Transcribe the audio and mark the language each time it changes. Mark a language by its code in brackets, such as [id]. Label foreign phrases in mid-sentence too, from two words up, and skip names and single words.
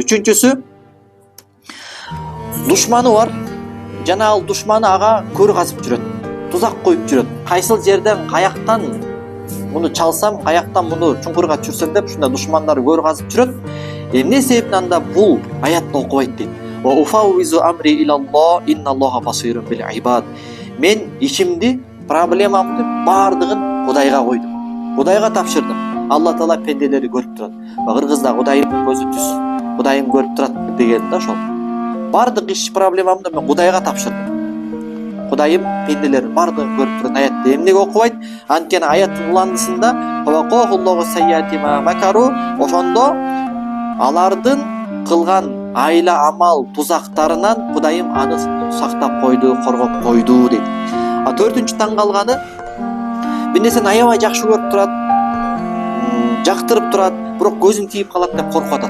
[ky] Үчүнчүсү, душманы бар жана ал душманы ага көр казып жүрөт, тузак коюп жүрөт. Кайсыл жерден, каяктан муну чалсам, каяктан муну чуңкурга түшүрсөм деп ушундай душмандар көр казып жүрөт. Эмне себептен анда бул аятты окубайт дейт. [ar] وأفوض أمري إلى الله إن الله بصير بالعباد. [ky] Мен ишимди, проблемамды бардыгын Кудайга койдум. Кудайга тапшырдым. Алла Таала пенделери көрүп турат. Кыргызда Кудайым көзү түз, Кудайым көрүп турат деген да ошол. Бардык иш проблемамды мен Кудайга тапшырдым. Кудайым пенделери бардыгын көрүп турат. Аятты эмнеге окубайт? Анткени аяттын уландысында [ar] فوقاه الله سيئات ما مكروا, [ky] ошондо алардын кылган айла амал тузактарынан Кудайым аны сактап койду, коргоп койду дейт. А төртүнчү таң калганы, бир нерсени аябай жакшы көрүп турат, жактырып турат, бирок көзүн тийип калат деп коркуп атат.